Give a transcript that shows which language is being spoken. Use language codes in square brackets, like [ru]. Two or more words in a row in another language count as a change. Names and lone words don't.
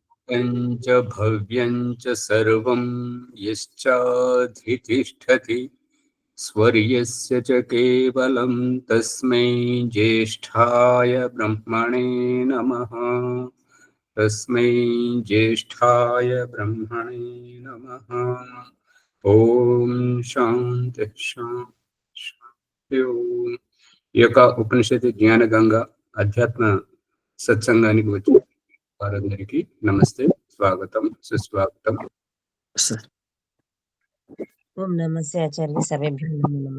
[sa] च भव्यं च सर्वं यश्चाधितिष्ठति स्वर्यस्य च केवलं तस्मै ज्येष्ठाय ब्रह्मणे नमः। तस्मै ज्येष्ठाय ब्रह्मणे नमः। ఓం శాంతి శాంతి ఓం. [te] ఈ యొక్క ఉపనిషత్తు జ్ఞాన గంగ అధ్యాత్మ సత్సంగానికి వచ్చి వారందరికీ నమస్తే, స్వాగతం, సుస్వాగతం. [sa] ఓం నమస్తే ఆచార్య, సభ్యుభ్యో నమః.